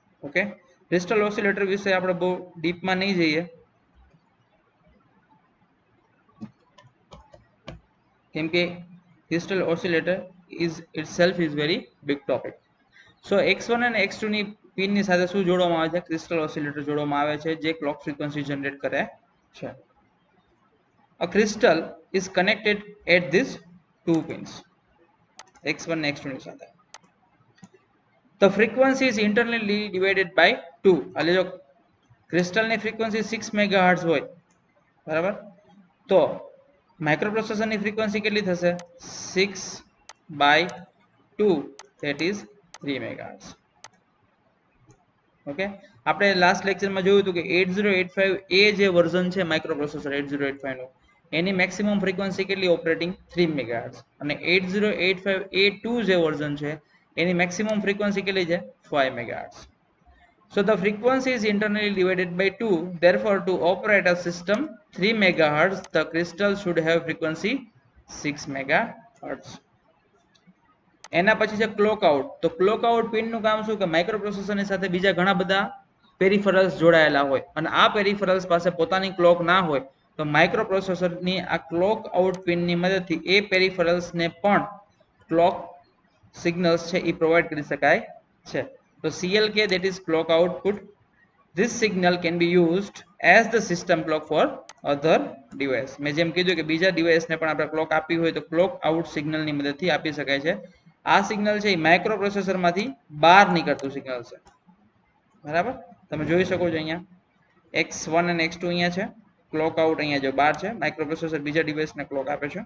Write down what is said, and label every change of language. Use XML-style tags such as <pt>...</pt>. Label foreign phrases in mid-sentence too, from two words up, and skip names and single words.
<gu>ઓકે,</gu> <en>crystal oscillator</en> <gu>વિશે આપણે બહુ ડીપમાં નહીં જઈએ, કેમ કે</gu> <en>crystal oscillator is itself is very big topic.</en> <gu>સો x1 અને x2 ની પિન ની સાથે શું જોડવામાં આવે છે?</gu> <en>crystal oscillator</en> <gu>જોડવામાં આવે છે, જે</gu> <en>clock frequency generate</en> <gu>કરે છે.</gu> <en>A crystal is connected at these two pins, x1 and x2</en> <gu>ની સાથે.</gu> <en>The frequency is internally divided by 2.</en> <gu>એટલે જો ક્રિસ્ટલ ની ફ્રીક્વન્સી 6 મેગાહર્ટ્ઝ હોય, બરાબર, તો માઇક્રોપ્રોસેસર ની ફ્રીક્વન્સી કેટલી થશે? 6/2,</gu> <en>that is 3 મેગાહર્ટ્ઝ.</en> <gu>ઓકે, આપણે લાસ્ટ લેક્ચરમાં જોયું હતું કે 8085 એ જે વર્ઝન છે માઇક્રોપ્રોસેસર 8085 નું, એની</gu> <en>maximum frequency</en> <gu>કેટલી ઓપરેટિંગ? 3 મેગાહર્ટ્ઝ. અને 8085A2 જે વર્ઝન છે એની</gu> <en>maximum frequency</en> <gu>કેટલી છે? 5 મેગાહર્ટ્ઝ.</gu> <en>So the frequency is internally divided by 2. Therefore, to operate a system 3 megahertz, the crystal should have frequency 6 megahertz.</en> <gu>એના પછી છે</gu> <en>clock out.</en> <gu>તો</gu> <en>clock out pin</en> <gu>નું કામ શું? કે માઇક્રોપ્રોસેસરની સાથે બીજા ઘણા બધા પેરિફેરલ્સ જોડાયેલા હોય અને આ પેરિફેરલ્સ પાસે પોતાની ક્લોક ના હોય, તો માઇક્રોપ્રોસેસરની આ</gu> <en>clock out</en> <gu>પિનની મદદથી એ પેરિફેરલ્સને પણ</gu> <en>clock signals</en> <gu>છે એ પ્રોવાઈડ કરી શકાય છે.</gu> <en>તો CLK, that is clock output. This signal can be used as the system clock for other device.</en> <gu>મેં જેમ કીધું કે બીજા ડિવાઇસને પણ આપણે ક્લોક આપવી હોય તો</gu> <en>clock out</en> <gu>સિગ્નલની મદદથી આપી શકાય છે. આ સિગ્નલ છે એ માઇક્રોપ્રોસેસરમાંથી બહાર નીકળતું સિગ્નલ છે, બરાબર. તમે જોઈ શકો છો અહીંયા x1 અને x2 અહીંયા છે,</gu> <en>clock out</en> <gu>અહીંયા જો બહાર છે, માઇક્રોપ્રોસેસર બીજા ડિવાઇસને ક્લોક આપે છે.</gu>